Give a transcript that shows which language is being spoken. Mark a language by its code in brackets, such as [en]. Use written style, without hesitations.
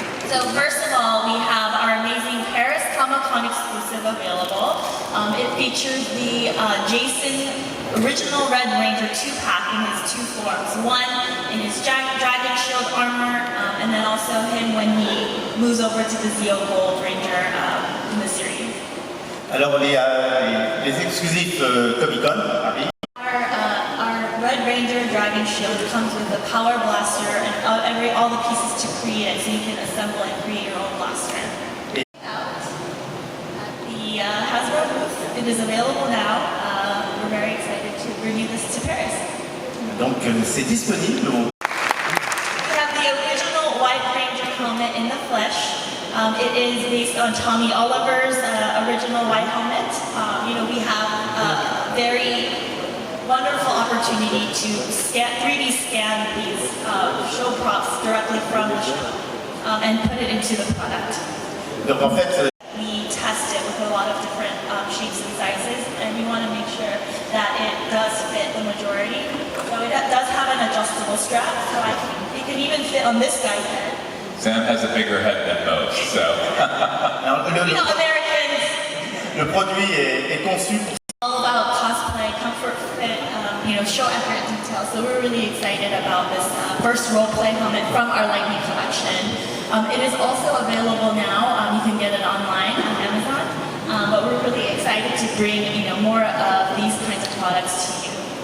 [en] So first of all, we have our amazing Paris-Nord exclusive available. It features the Jason original Red Ranger 2-pack in his two forms. One in his Dragon Shield armor, and then also him when he moves over to the Zeo Gold Ranger in the series. [fr] Alors les exclusifs Comic-Con à Paris. [en] Our Red Ranger Dragon Shield comes with a power blaster and all the pieces to create it, so you can assemble and create your own blaster. Out at the Hasbro booth, it is available now. We're very excited to bring you this to Paris. [fr] Donc c'est disponible. [en] We have the original White Ranger helmet in the flesh. It is based on Tommy Oliver's original white helmet. We have a very wonderful opportunity to 3D scan these show props directly from the show and put it into the product. [fr] Donc en fait, [en] we test it with a lot of different shapes and sizes, and we want to make sure that it does fit the majority. So it does have an adjustable strap, so it can even fit on this guy's head. Sam has a bigger head than most, so. Americans. [fr] Le produit est conçu pour. [en] All about cosplay, comfort, fit, show accurate details. So we're really excited about this first role-play helmet from our Lightning collection. It is also available now. You can get it online on Amazon. But we're really excited to bring more of these kinds of products to you.